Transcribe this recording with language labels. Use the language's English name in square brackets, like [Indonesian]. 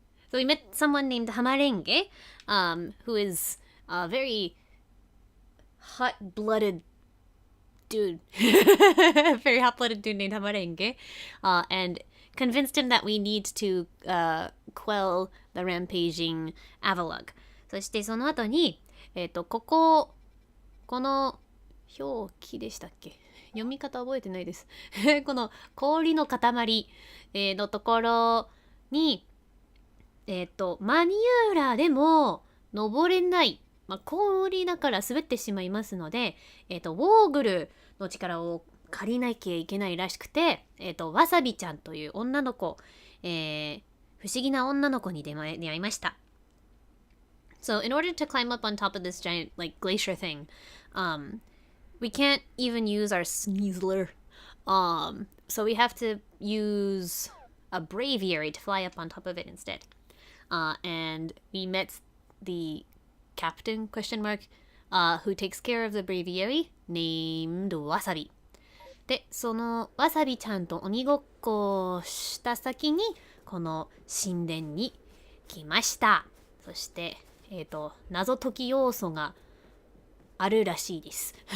[English] So we met someone named Hamarenge, who is a very hot-blooded dude. Very hot-blooded dude named Hamarenge. And convinced him that we need to quell the rampaging Avalug. [Japanese] そしてその後に、この表記でしたっけ？読み方覚えてないです。この氷の塊、のところに、マニューラでも登れない。まあ、氷だから滑ってしまいますので、ウォーグルの力を借りなきゃいけないらしくて、わさびちゃんという女の子、不思議な女の子に出会いました。 [English] So, in order to climb up on top of this giant, like, glacier thing, we can't even use our sneezler. So we have to use a braviary to fly up on top of it instead. And we met the captain, who takes care of the braviary, named Wasabi. [Japanese] で、そのわさびちゃんと鬼ごっこをした先にこの神殿に来ました。そして、謎解き要素があるらしいです。